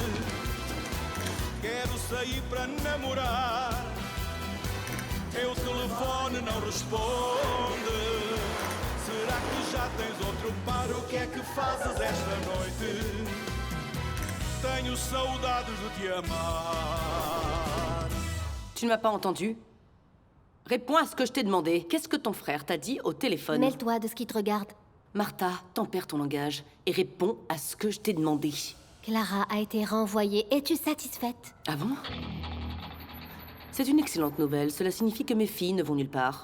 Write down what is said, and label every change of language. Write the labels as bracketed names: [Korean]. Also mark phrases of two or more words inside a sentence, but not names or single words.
[Portuguese] Quero sair para namorar. Meu telefone não responde. Será que já tens outro par? O que é que fazes esta noite? Tenho saudades de te amar. [French] Tu ne m'as pas entendu? Réponds à ce que je t'ai demandé. Qu'est-ce que ton frère t'a dit au téléphone? Mêle-toi de ce qui te regarde. Martha, tempère ton langage et réponds à ce que je t'ai demandé. Clara a été renvoyée. Es-tu satisfaite? Ah bon? C'est une excellente nouvelle. Cela signifie que mes filles ne vont nulle part.